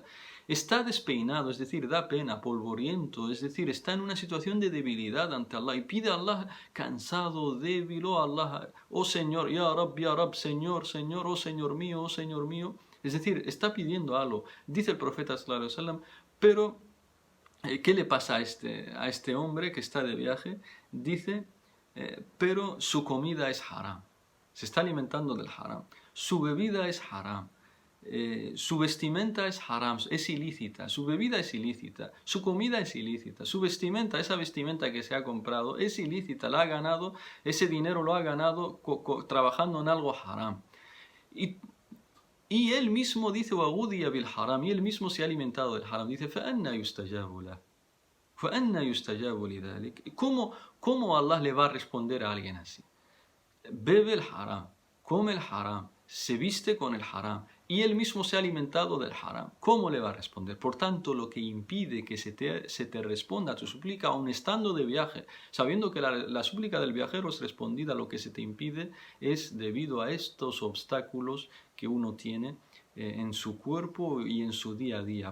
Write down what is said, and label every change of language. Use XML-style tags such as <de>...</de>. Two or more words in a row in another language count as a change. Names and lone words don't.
<es>Está despeinado, es decir, da pena, polvoriento, es decir, está en una situación de debilidad ante Allah y pide a Allah cansado, débil: oh Allah, oh Señor,</es> <ar>يا رب,</ar> <es>Señor, Señor, oh Señor mío, oh Señor mío. Es decir, está pidiendo algo. Dice el profeta</es> <ar>صلى الله عليه وسلم,</ar> <es>pero ¿qué le pasa a este hombre que está de viaje? Dice: pero su comida es haram, se está alimentando del haram, su bebida es haram, su vestimenta es haram, es ilícita, su bebida es ilícita, su comida es ilícita, su vestimenta, esa vestimenta que se ha comprado, es ilícita, la ha ganado, ese dinero lo ha ganado trabajando en algo haram. Y él mismo dice,</es> <ar>وَغُذِيَ بِالْحَرَامِ,</ar> <es>y él mismo se ha alimentado del haram. Dice,</es> <ar>فَأَنَّا يُسْتَجَابُ لَهُ فَأَنَّا يُسْتَجَابُ لِذَلِكَ.</ar> <es>¿Cómo Allah le va a responder a alguien así? Bebe el haram, come el haram, se viste con el haram y él mismo se ha alimentado del haram. ¿Cómo le va a responder? Por tanto, lo que impide que se te responda a tu súplica, aun estando de viaje, sabiendo que la súplica del viajero es respondida, lo que se te impide es debido a estos obstáculos que uno tiene en su cuerpo y en su día a día.</es>